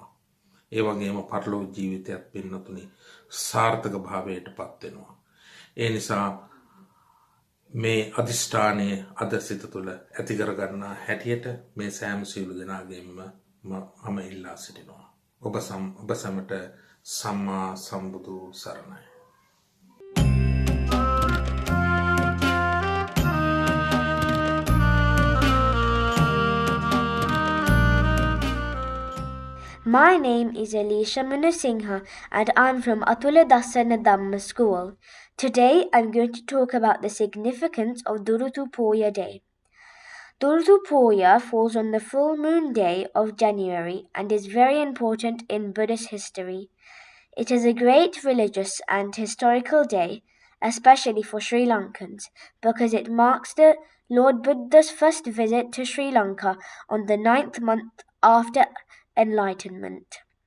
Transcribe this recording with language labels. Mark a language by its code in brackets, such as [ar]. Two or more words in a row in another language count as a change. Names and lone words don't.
[si] ඒ වගේම පරලොව ජීවිතයත් පින්නතුනි සාර්ථක භාවයට පත් වෙනවා. ඒ නිසා මේ අදිෂ්ඨානය අද සිත තුළ ඇති කරගන්නා හැටියට මේ සෑම සියලු දෙනාගේම මම ඉල්ලා සිටිනවා. ඔබ සැමට සම්මා සම්බුදු සරණයි. [en] My name is Elisha Manusingha and I'm from ඩසටහන-Daham School. Today I'm going to talk about the significance of Durotupuya Day. Durotupuya falls on the full moon day of January and is very important in Buddhist history. It is a great religious and historical day, especially for Sri Lankans, because it marks the Lord Buddha's first visit to Sri Lanka on the 9th month after Enlightenment.